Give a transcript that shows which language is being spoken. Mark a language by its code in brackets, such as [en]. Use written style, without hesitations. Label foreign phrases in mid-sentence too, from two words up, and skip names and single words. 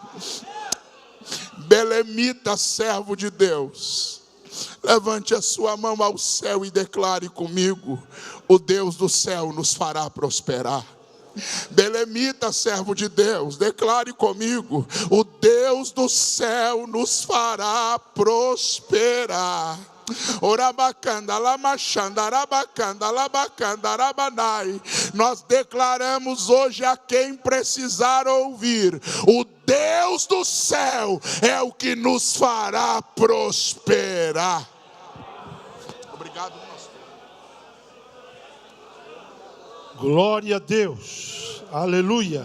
[pt] Belemita, servo de Deus, levante a sua mão ao céu e declare comigo: o Deus do céu nos fará prosperar. Belemita, servo de Deus, declare comigo: o Deus do céu nos fará prosperar. Orabacanda, lamachanda, arabacanda, labacanda, arabanai. Nós declaramos hoje a quem precisar ouvir: o Deus do céu é o que nos fará prosperar. Obrigado, pastor. Glória a Deus, aleluia.